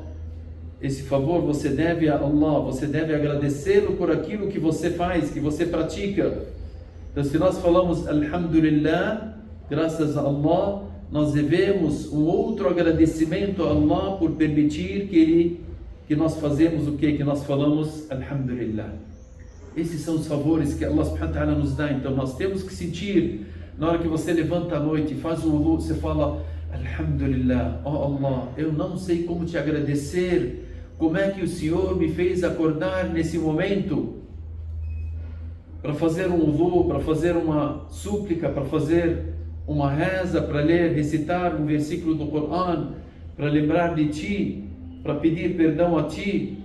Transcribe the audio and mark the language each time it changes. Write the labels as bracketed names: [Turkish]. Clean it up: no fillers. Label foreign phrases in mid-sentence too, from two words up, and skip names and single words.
[Portuguese] Esse favor você deve a Allah, você deve agradecê-lo por aquilo que você faz, que você pratica. Então se nós falamos Alhamdulillah, graças a Allah, nós devemos um outro agradecimento a Allah por permitir que nós fazemos o que? Que nós falamos Alhamdulillah. Esses são os favores que [Arabic] الله سبحانه وتعالى [Portuguese] nos dá. Então nós temos que sentir, na hora que você levanta à noite e faz o wudu, você fala Alhamdulillah, ó Allah, eu não sei como te agradecer, como é que o Senhor me fez acordar nesse momento para fazer um wudu, para fazer uma súplica, para fazer uma reza, para ler, recitar um versículo do Corão, para lembrar de Ti, para pedir perdão a Ti.